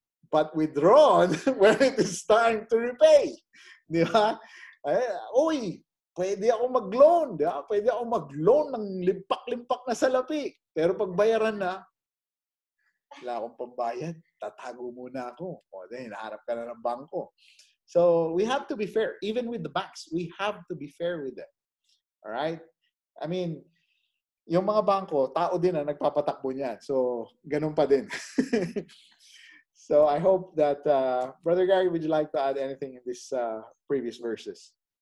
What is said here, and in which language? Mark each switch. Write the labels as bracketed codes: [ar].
[en] But withdrawn when it is time to repay. [tl] Di ba? Uy, pwede ako mag-loan. Di ba? Pwede ako mag-loan ng limpak-limpak na salapi. Pero pag bayaran na, wala akong pambayad. Tatago muna ako. O, then, hinaharap ka na ng bangko. [en] So, we have to be fair. Even with the banks, we have to be fair with them. All right? [tl] I mean, yung mga bangko, tao din na nagpapatakbo niyan. So, ganun pa din. [en] So, I hope that, Brother Gary, would you like to add anything in this previous verses?